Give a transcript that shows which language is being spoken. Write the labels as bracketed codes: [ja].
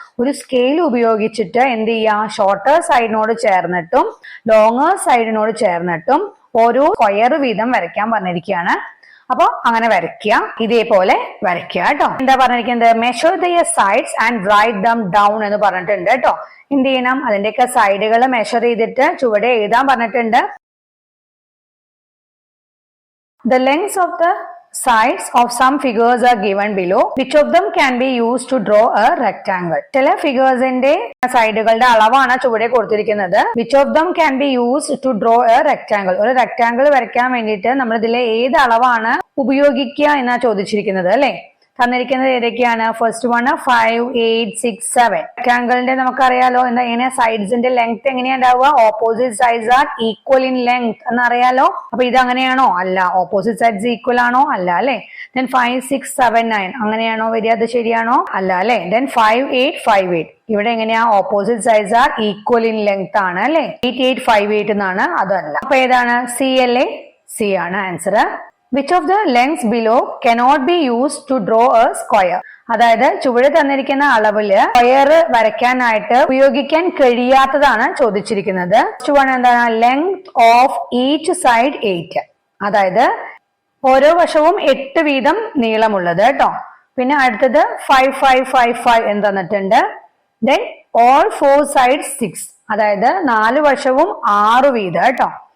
[ml] ഒരു സ്കെയിൽ ഉപയോഗിച്ചിട്ട് എന്ത് ചെയ്യാം, ഷോർട്ടർ സൈഡിനോട് ചേർന്നിട്ടും ലോങ്ങർ സൈഡിനോട് ചേർന്നിട്ടും ഓരോ സ്ക്വയർ വീതം വരയ്ക്കാൻ പറഞ്ഞിരിക്കുകയാണ്. അപ്പൊ അങ്ങനെ വരയ്ക്കുക, ഇതേപോലെ വരയ്ക്കുക കേട്ടോ. എന്താ പറഞ്ഞിരിക്കുന്നത്, [en] measure the sides and write them down [ml] എന്ന് പറഞ്ഞിട്ടുണ്ട് കേട്ടോ. എന്ത് ചെയ്യണം, അതിന്റെയൊക്കെ സൈഡുകൾ മെഷർ ചെയ്തിട്ട് ചുവടെ എഴുതാൻ പറഞ്ഞിട്ടുണ്ട്. [en] The lengths of the sides of some figures are given below. Which of them can be used to draw a rectangle? [ml] ചില ഫിഗേഴ്സിന്റെ സൈഡുകളുടെ അളവാണ് ചുവടെ കൊടുത്തിരിക്കുന്നത്. [en] Which of them can be used to draw a rectangle? [ml] ഒരു rectangle വരയ്ക്കാൻ വേണ്ടിയിട്ട് നമ്മൾ ഇതിലെ ഏത് അളവാണ് ഉപയോഗിക്കുക എന്നാ ചോദിച്ചിരിക്കുന്നത് അല്ലെ. തന്നിരിക്കുന്നത് ഏതൊക്കെയാണ്, ഫസ്റ്റ് വൺ 5 8 6 7. റെക്ടാംഗിളിന്റെ നമുക്കറിയാലോ എങ്ങനെ സൈഡ്സിന്റെ ലെങ്ത് എങ്ങനെയാ ഉണ്ടാവുക, [en] opposite sides are equal in length [ml] എന്നറിയാലോ. അപ്പൊ ഇത് അങ്ങനെയാണോ, അല്ല. ഓപ്പോസിറ്റ് സൈഡ്സ് ഈക്വൽ ആണോ, അല്ല അല്ലെ. ദെൻ 5 6 7 9 അങ്ങനെയാണോ വരിക, അത് ശരിയാണോ, അല്ല അല്ലെ. ദെൻ 5 8 5 8 ഇവിടെ എങ്ങനെയാ, [en] opposite sides are equal in length [ml] ആണ് അല്ലെ. 8 8 5 8 എന്നാണ്, അതല്ല. അപ്പൊ ഏതാണ്, സി അല്ലേ, സി ആണ് answer. [en] Which of the lengths below cannot be used to draw a square? [ml] അതായത് ചുവടെ തന്നിരിക്കുന്ന അളവില് സ്ക്വയർ വരയ്ക്കാനായിട്ട് ഉപയോഗിക്കാൻ കഴിയാത്തതാണ് ചോദിച്ചിരിക്കുന്നത്. എന്താണ്, [en] Length of each side 8. [ml] അതായത് ഓരോ വശവും 8 വീതം നീളമുള്ളത് കേട്ടോ. പിന്നെ അടുത്തത് 5 5 5 5 എന്ന് തന്നിട്ടുണ്ട്. [en] then all 4 side 6, [ml] അതായത് 4 വശവും 6 വീതം കേട്ടോ.